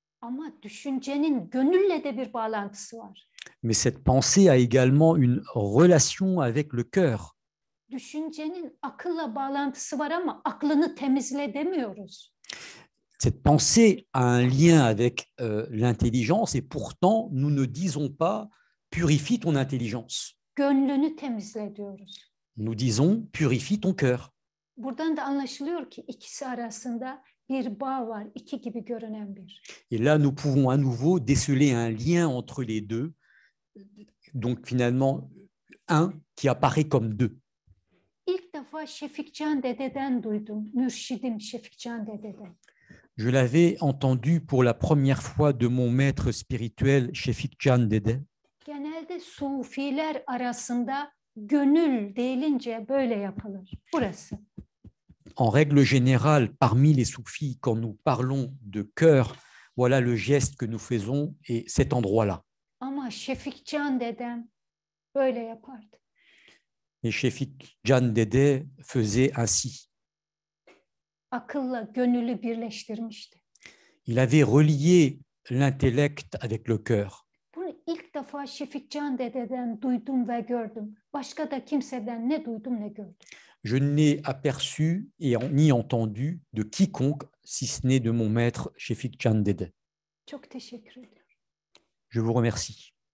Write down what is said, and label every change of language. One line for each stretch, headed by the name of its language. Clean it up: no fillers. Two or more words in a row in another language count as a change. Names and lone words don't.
Turkish: Ama düşüncenin gönülle de bir bağlantısı var.
French: Mais cette pensée a également une relation avec le cœur.
Turkish: Düşüncenin akılla bağlantısı var ama aklını temizle demiyoruz.
French: Cette pensée a un lien avec l'intelligence et pourtant nous ne disons pas purifie ton intelligence.
Turkish: Gönlünü temizle diyoruz.
French: Nous disons purifie ton cœur.
Turkish: Buradan da anlaşılıyor ki ikisi arasında bir bağ var, iki gibi görünen bir.
French: Et là, nous pouvons à nouveau déceler un lien entre les deux, donc finalement un qui apparaît comme deux.
Turkish: İlk defa Şefikcan Dede'den duydum, mürşidim Şefikcan Dede'den.
French: Je l'avais entendu pour la première fois de mon maître spirituel, Şefik Can Dede.
Turkish: Genelde sufiler arasında gönül deyilince böyle yapılır. Burası.
French: En règle générale, parmi les soufis, quand nous parlons de cœur, voilà le geste que nous faisons et cet endroit-là.
Turkish: Ama Şefikcan Dedem böyle yapardı.
French: Et Şefik Can Dede faisait ainsi.
Turkish: Akılla gönülü birleştirmişti.
French: Il avait relié l'intellect avec le cœur.
Turkish: Bunu ilk defa Şefikcan Dede'den duydum ve gördüm. Başka da kimseden ne duydum ne gördüm.
French: Je n'ai aperçu et ni entendu de quiconque, si ce n'est de mon maître Şefik Can Dede.
Turkish: Çok teşekkür ederim.
French: Je vous remercie.